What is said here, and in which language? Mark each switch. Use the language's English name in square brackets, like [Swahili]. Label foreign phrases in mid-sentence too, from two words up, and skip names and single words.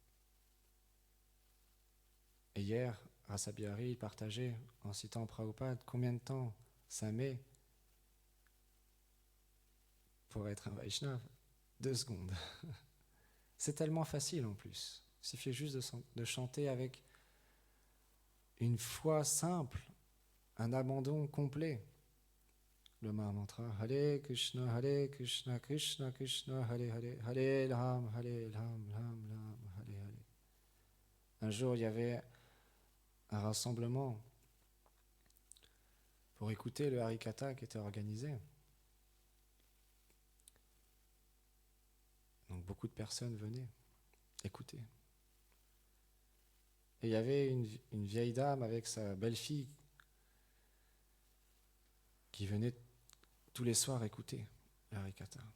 [French] Et hier, Rasa Bihari partageait, en citant Prabhupada, combien de temps ça met pour être un Vaishnava? 2 secondes. C'est tellement facile en plus. Il suffit juste de chanter avec une foi simple, un abandon complet. [Sanskrit] Le Mahamantra, Hare Krishna, Krishna Krishna, Hare Hare, Hare Ram, Ram Ram, Hare Hare. [French] Un jour, il y avait un rassemblement pour écouter le Harikatha qui était organisé. Donc beaucoup de personnes venaient écouter. Et il y avait une vieille dame avec sa belle-fille qui venait tous les soirs écouter le Harikatha.